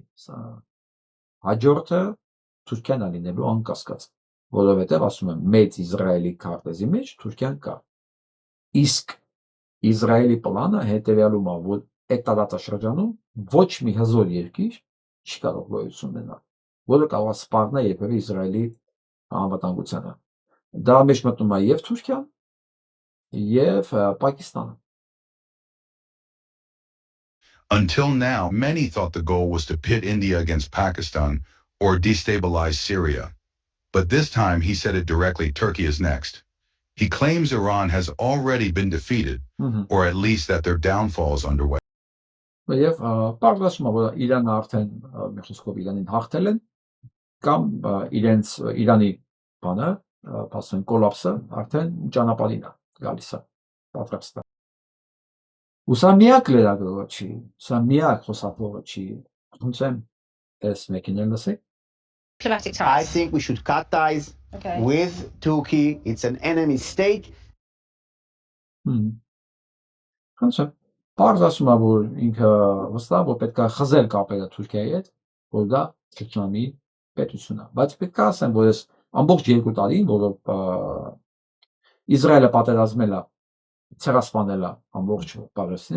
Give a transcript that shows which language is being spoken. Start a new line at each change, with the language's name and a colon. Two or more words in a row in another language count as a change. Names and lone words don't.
Armenian: հաջորդը Թուրքիան է լինելու անկասկած, որովհետև ասում եմ, մեծ Իսրայելի քարտեզի մեջ Թուրքիան կա։ Իսկ Իսրայելի պլանը հետևյալում է, որ այդ տարածաշրջանում ոչ մի հզոր երկիր չի կարող գոյություն ունենալ, որը կարող է սպառնա երբևէ Իսրայելի անվտանգությանը։ Դա մեջ մտնում է եւ Թուրքիան, եւ Պակիստանը։
English: Until now, many thought the goal was to pit India against Pakistan or destabilize Syria. But this time he said it directly, Turkey is next. He claims Iran has already been defeated, or at least that their downfall is underway.
Armenian: Եվ պարզվում է, որ Իրանը արդեն մի խոսքով Իրանին հաղթել են, կամ Իրանի բանը, ասենք կոլապսը արդեն ճանապարհին է գալիս է, պատրաստ է։ Ու սա միակ լրագրողը չի, սա միակ խոսափողը չի, ոնց եմ այս մեկին լսեք։
English: Diplomatic I ties. think we should cut ties Okay. with Turkey. It's an enemy state.
Armenian: Ոնց է։ Պարզ ասում է, որ ինքը վստահ որ պետք է խզել կապերը Թուրքիայի հետ, որ դա ճշտամի պետություն է։ Բայց պետք է ասեմ, որ ես ամբողջ 2 տարին, որով Իսրայելը պատերազմել է, ցեղասպանել է ամբողջ Պաղեստինը,